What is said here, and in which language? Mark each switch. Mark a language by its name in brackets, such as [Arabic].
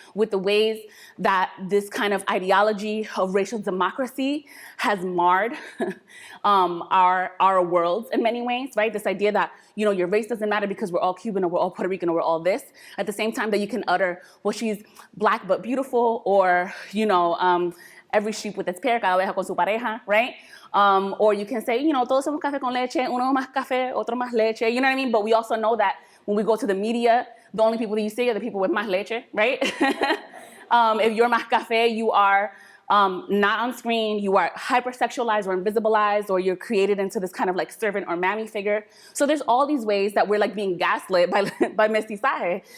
[English] With the ways that this kind of ideology of racial democracy has marred our worlds in many ways, right? This idea that, your race doesn't matter because we're all Cuban or we're all Puerto Rican or we're all this. At the same time that you can utter, well, she's black but beautiful, or, every sheep with its pear, [Spanish] cada oveja con su pareja, [English] right? Or you can say, [Spanish] todos somos café con leche, uno más café, otro más leche, [English] you know what I mean? But we also know that when we go to the media, the only people that you see are the people with [Spanish] más leche, [English] right? If you're [Spanish] más café, [English] you are not on screen, you are hypersexualized or invisibilized, or you're created into this kind of like servant or mammy figure. So there's all these ways that we're like being gaslit by mestizaje.